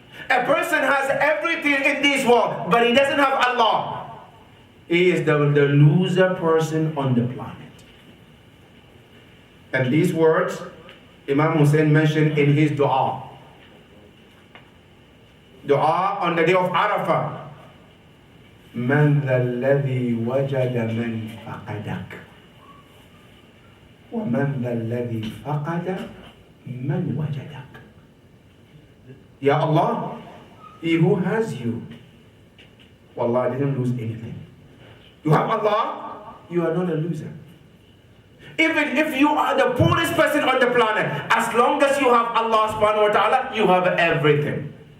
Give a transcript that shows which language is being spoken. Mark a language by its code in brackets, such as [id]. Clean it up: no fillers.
[en] A person has everything in this world, but he doesn't have Allah. He is the loser person on the planet. And these words, Imam Hussein mentioned in his dua. Dua on the day of Arafah. [ar] من ذا الذي وجد من فقدك ومن ذا الذي فقد من وجدك. [en] Ya Allah, he who has you, wallah, didn't lose anything. You have Allah, you are not a loser. Even if you are the poorest person on the planet, as long as you have Allah subhanahu wa ta'ala, you have everything.